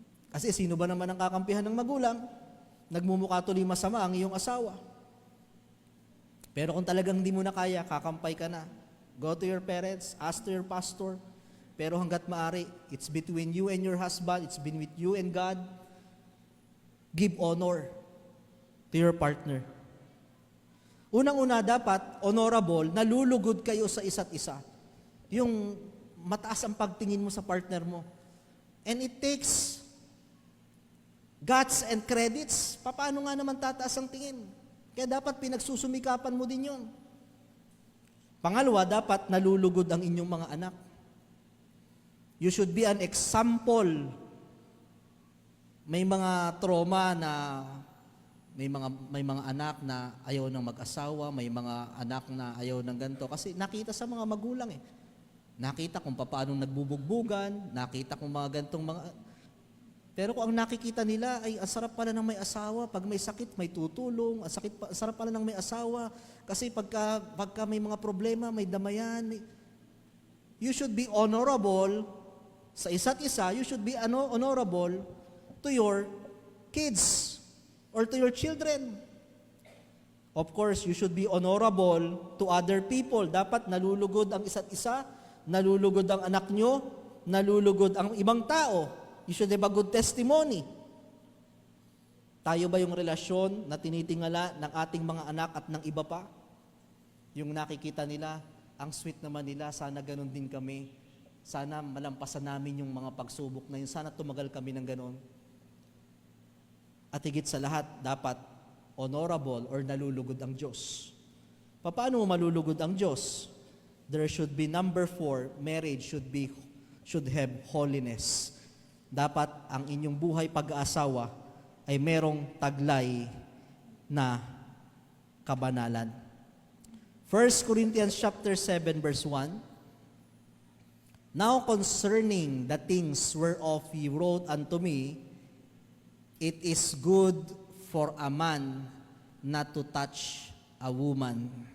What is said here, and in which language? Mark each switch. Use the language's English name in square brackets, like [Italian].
[Filipino] Kasi sino ba naman ang kakampihan ng magulang? Nagmumukha tuloy masama ang iyong asawa. Pero kung talagang hindi mo na kaya, kakampay ka na. [English] Go to your parents, ask to your pastor. [Filipino] Pero hanggat maaari, [English] it's between you and your husband, it's been with you and God. Give honor to your partner. [Filipino] Unang-una dapat, honorable, nalulugod kayo sa isa't isa. Yung mataas ang pagtingin mo sa partner mo. [English] And it takes guts and credits. [Filipino] Paano nga naman tataas ang tingin? Kaya dapat pinagsusumikapan mo din yun. Pangalawa, dapat nalulugod ang inyong mga anak. [English] You should be an example. [Filipino] May mga trauma na may mga anak na ayaw ng mag-asawa, may mga anak na ayaw ng ganito. Kasi nakita sa mga magulang eh. Nakita kung paano nagbubugbugan, nakita kung mga gantong mga... Pero kung ang nakikita nila ay ang sarap pala ng may asawa, pag may sakit, may tutulong, ang sarap pala ng may asawa, kasi pagka may mga problema, may damayan. [English] You should be honorable [Filipino] sa isa't isa, [English] you should be honorable to your kids or to your children. Of course, you should be honorable to other people. [Filipino] Dapat nalulugod ang isa't isa, nalulugod ang anak nyo, nalulugod ang ibang tao. [English] You should have a good testimony. [Filipino] Tayo ba yung relasyon na tinitingala ng ating mga anak at ng iba pa? Yung nakikita nila, ang sweet naman nila, sana ganun din kami. Sana malampasan namin yung mga pagsubok na yun. Sana tumagal kami ng ganun. At higit sa lahat, dapat honorable or nalulugod ang Diyos. Paano mo malulugod ang Diyos? [English] There should be, number 4, marriage should have holiness. [Filipino] Dapat ang inyong buhay pag-aasawa ay merong taglay na kabanalan. 1 [English] 1 Corinthians chapter 7 verse 1. Now concerning the things whereof ye wrote unto me, it is good for a man not to touch a woman.